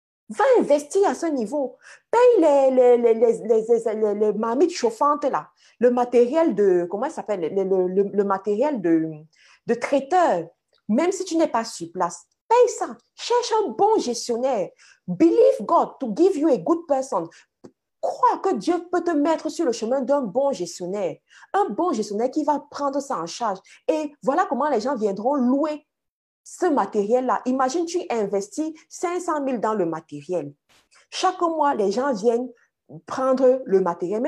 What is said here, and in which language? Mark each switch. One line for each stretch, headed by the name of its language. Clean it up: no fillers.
French: Va investir à ce niveau. Paye les marmites chauffantes là. Le matériel de, comment ça s'appelle? Le matériel de traiteur. Même si tu n'es pas sur place, paye ça. Cherche un bon gestionnaire.
English: Believe God to give you a good person.
French: Crois que Dieu peut te mettre sur le chemin d'un bon gestionnaire. Un bon gestionnaire qui va prendre ça en charge. Et voilà comment les gens viendront louer ce matériel-là. Imagine, tu investis 500 000 dans le matériel. Chaque mois, les gens viennent prendre le matériel.